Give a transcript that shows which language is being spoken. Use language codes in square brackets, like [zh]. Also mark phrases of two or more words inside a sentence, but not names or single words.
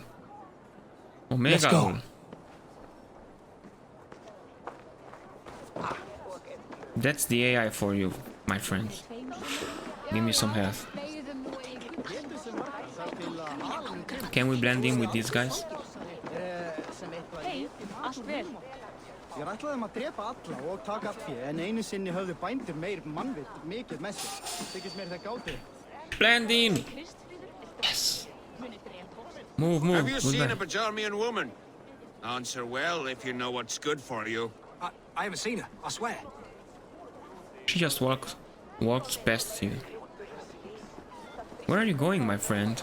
[en] Omega. Let's go. lol. That's the AI for you, my friend. Give me some health. Can we blend in with these guys? [is] Ég ætlaði að drepa alla og taka allt fé, en einu sinni höfðu bændur meir mannvit mikið með sér. Þykist mér það gátu. [en] Blend in! Yes! Move, move. Have you Good seen man. a Bajarmian woman? Answer well if you know what's good for you. I haven't seen her, I swear. She just walked past you. Where are you going, my friend?